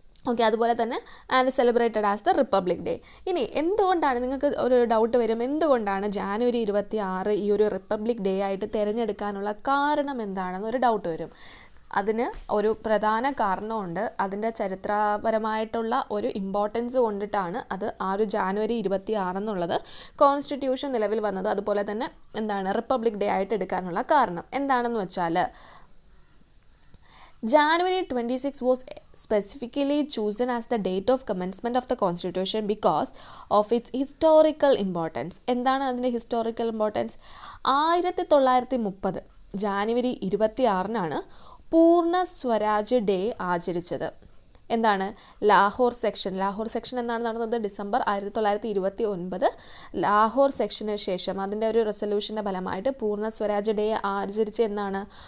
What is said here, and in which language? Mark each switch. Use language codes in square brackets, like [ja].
[ml] Okay, അതുപോലെ തന്നെ [en] And celebrated as the republic day. [ml] ഇനി എന്തുകൊണ്ടാണ്, നിങ്ങൾക്ക് ഒരു ഡൗട്ട് വരും, എന്തുകൊണ്ടാണ് ജാനുവരി 26 ഈ ഒരു റിപ്പബ്ലിക് ഡേ ആയിട്ട് തിരഞ്ഞെടുക്കാനുള്ള കാരണം എന്താണെന്ന് ഒരു ഡൗട്ട് വരും. അതിന് ഒരു പ്രധാന കാരണമുണ്ട്. അതിൻ്റെ ചരിത്രപരമായിട്ടുള്ള ഒരു ഇമ്പോർട്ടൻസ് കൊണ്ടിട്ടാണ് അത് ആ ഒരു ജാനുവരി 26 എന്നുള്ളത് കോൺസ്റ്റിറ്റ്യൂഷൻ നിലവിൽ വന്നത്. അതുപോലെ തന്നെ എന്താണ് റിപ്പബ്ലിക് ഡേ ആയിട്ട് എടുക്കാനുള്ള കാരണം എന്താണെന്ന് വെച്ചാൽ, [en] January 26 was specifically chosen as the date of commencement of the constitution because of its historical importance. [ml] എന്താണ് അതിൻ്റെ ഹിസ്റ്റോറിക്കൽ ഇമ്പോർട്ടൻസ്? 1930 ജാനുവരി 26 പൂർണ്ണ സ്വരാജ് ഡേ ആചരിച്ചത്. എന്താണ്? ലാഹോർ സെക്ഷൻ എന്നാണ് നടന്നത് ഡിസംബർ 1929. ലാഹോർ സെക്ഷന് ശേഷം അതിൻ്റെ ഒരു റെസൊല്യൂഷൻ്റെ ഫലമായിട്ട് പൂർണ്ണ സ്വരാജ് ഡേ ആചരിച്ച എന്നാണ്?